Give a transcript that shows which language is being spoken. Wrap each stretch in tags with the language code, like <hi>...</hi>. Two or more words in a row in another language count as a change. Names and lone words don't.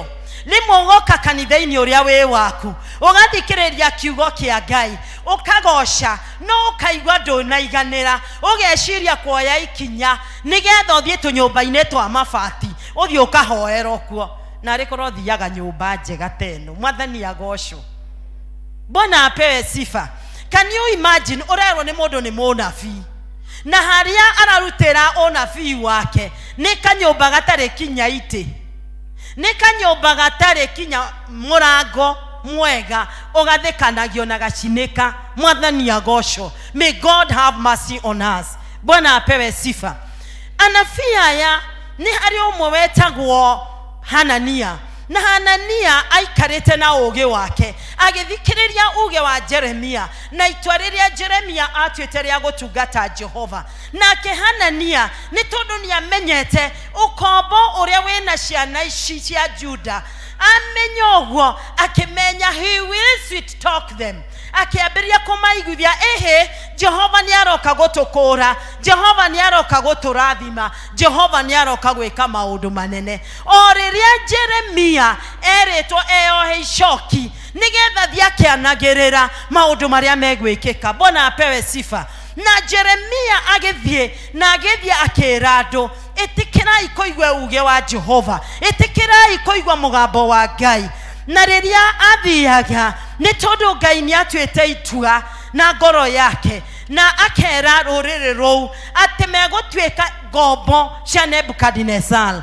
<ki>Rĩmwe ũgoka kanitha-inĩ ũrĩa wĩ waku, ũgathikĩrĩria kiugo kĩa Ngai, ũkagoca, no ũkaigua ndũnaiganĩra, ũgeciria kuoya ikinya nĩgetha ũthiĩ tũnyũmba-inĩ twa mabati, ũthiĩ ũkahoera kuo. Na rĩkorwo thiaga nyũmba njega teno. Mwathani agocwo.</ki> <sw>Bwana apewe sifa.</sw> <en>Can you imagine</en> <ki>ũrerwo nĩ mũndũ nĩ mũnabii, na haria ararutira onabii wake ni kanyumba gatare kinya ite, ni kanyumba gatare kinya murango mwega ugathikanagio na gacinika. Mwathani agocwo.</ki> <en>May God have mercy on us.</en> <sw>Bwana apewe sifa.</sw> <ki>Anabii aya ni hari umwe wetagwo Hanania, na Hanania aikarite na uge wake agithikiriria uge wa Jeremia, na itwariria Jeremia atwite ria gutungata Jehova. Nake Hanania ni tondu ni amenyete ukombo uria wina ciana ici cia Juda, amenyogwo akimenya</ki> <en>he will sweet talk them,</en> <ki>akiambiria kumaiguithia ehe Jehova ni aroka gutukura, Jehova ni aroka guturathima, Jehova ni aroka gwika maundu manene. O riria Jeremia eritwo eohe icoki nigetha thiakianagirira maundu maria megwikika.</ki> <sw>Bwana apewe sifa.</sw> <ki>Na Jeremia agithie akira andu, itikirai kuigwa uge wa Jehova, itikirai kuigwa mugambo wa Ngai. Na riria athiaga ni tondu Ngai ni atwite itua na ngoro yake, na akera ruriri rou ati megutwika ngombo cia Nebukadnezar.</ki>